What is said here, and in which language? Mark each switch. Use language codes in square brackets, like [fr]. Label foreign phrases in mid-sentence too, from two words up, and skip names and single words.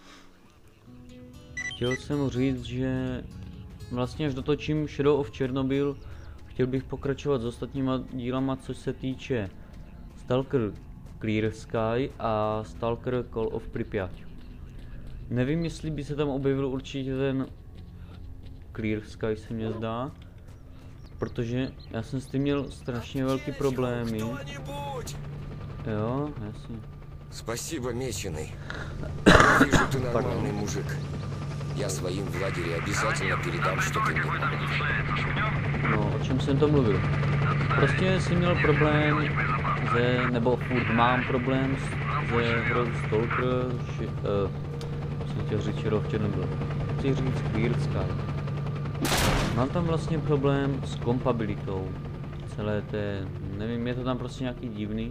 [cs] Chtěl jsem říct, že vlastně až dotočím Shadow of Chernobyl, chtěl bych pokračovat s ostatníma dílama, co se týče Stalker Clear Sky a Stalker Call of Pripyat. Nevím, jestli by se tam objevil určitě ten Clear Sky, se mně zdá. Protože já jsem s tím měl strašně velký problémy. Jo, jasně. [ru] Спасибо, Меченый. Я вижу, ты нормальный мужик. Я своим в лагере обязательно передам, что ты мне помог. [cs] No, o čem jsem to mluvil? Prostě jsem měl problém, nebo furt mám problém se hrou Stalker, chtěl říct Shadow of Chernobyl. Chci říct Clear Sky. Mám tam vlastně problém s kompabilitou celé té, nevím, je to tam prostě nějaký divný.